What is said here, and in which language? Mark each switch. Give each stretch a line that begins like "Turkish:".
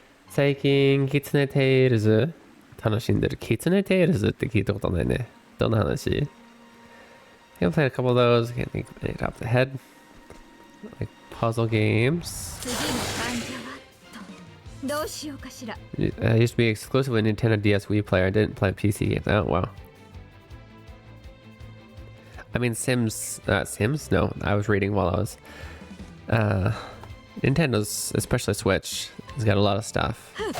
Japanese: 最近キツネテイルズ楽しんでる。キツネテイルズって聞いたことないね。どんな話？
English: I've played a couple of those. Can't think of any top of the head. Like puzzle games.
Japanese: 次の患者はとどうしようかしら。
English: I used to be exclusively a Nintendo DS Wii player. I didn't play PC games. Oh, wow. I mean, Sims. Sims? No, I was reading while I was. Nintendo's, especially Switch, has got a lot of stuff.